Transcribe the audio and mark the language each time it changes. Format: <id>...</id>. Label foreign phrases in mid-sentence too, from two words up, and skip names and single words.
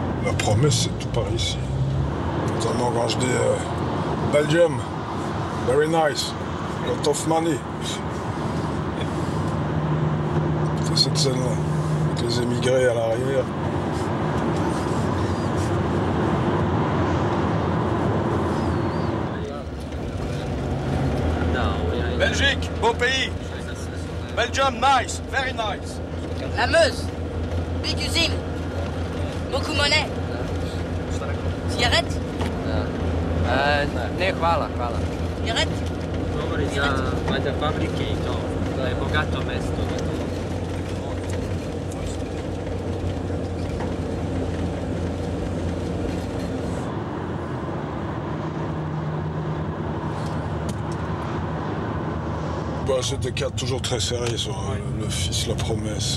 <fr>La promesse, c'est tout par ici. Notamment quand je dis</fr> <en>Belgium, very nice, lot of money.</en> <fr>C'est cette scène-là, avec les émigrés à l'arrière. Belgique, beau pays.</fr> <en>Belgium, nice, very nice.</en> <fr>La Meuse, big usine, beaucoup monnaie. Cigarette?</fr> <sr>Ne, hvala.</sr> <fr>Cigarette?</fr> <sr>Govori za valjda fabrike i to. To je bogato mesto.</sr> <fr>C'était un cadre toujours très sérieux sur le fils, la promesse.</fr>